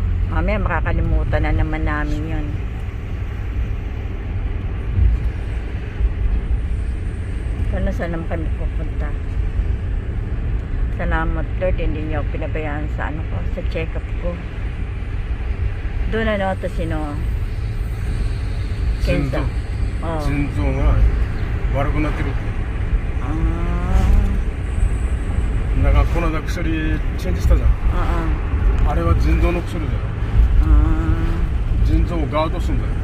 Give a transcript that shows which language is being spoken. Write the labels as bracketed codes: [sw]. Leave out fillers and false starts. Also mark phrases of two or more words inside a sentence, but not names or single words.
[tl] Mamaya makakalimutan na naman namin yun. Saan naman kami pupunta. Salamat Lord, hindi niyo ako pinabayaan sa ano ko, sa check-up ko. Doon ano, ito sino? Kenza. Oh. [ja] 腎臓が悪くなってるって。だからこの間薬チェンジしたじゃん。あれは腎臓の薬だよ。腎臓をガードするんだよ。